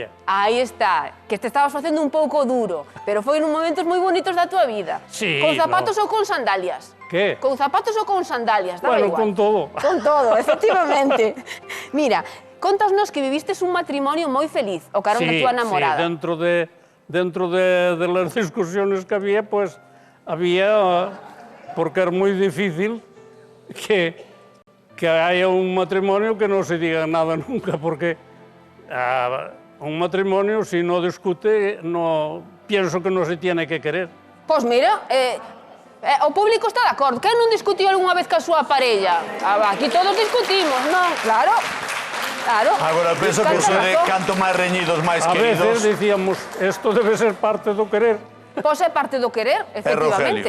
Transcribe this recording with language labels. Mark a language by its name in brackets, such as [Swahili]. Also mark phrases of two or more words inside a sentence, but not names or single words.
[Galician] Aí está, que te estabas facendo un pouco duro, pero foi nun momentos moi bonitos da tua vida. [Spanish] Sí, [Galician] Con zapatos ou con sandalias? [Spanish] ¿Qué? [Galician] Con zapatos ou con sandalias, daba [Spanish] Bueno, [Galician] igual. [Spanish] con todo. [Galician] Con todo, efectivamente. Mira, contasnos que vivistes un matrimonio moi feliz, o carón da tua namorada. [Spanish] Sí, dentro de las discusiones que había, pues había, porque era muy difícil que haya un matrimonio que no se diga nada nunca, porque un matrimonio, si no discute, pienso que no se tiene que querer. [Galician] Pois mira, o público está de acordo. Quen non discutiu algunha vez ca súa parella? Aquí todos discutimos, non? Claro. Claro. Agora, penso que iso de canto máis reñidos, máis [Spanish] A veces [Galician] queridos... [Spanish] decíamos, esto debe ser parte do querer. [Galician] Pois é parte do querer, efectivamente.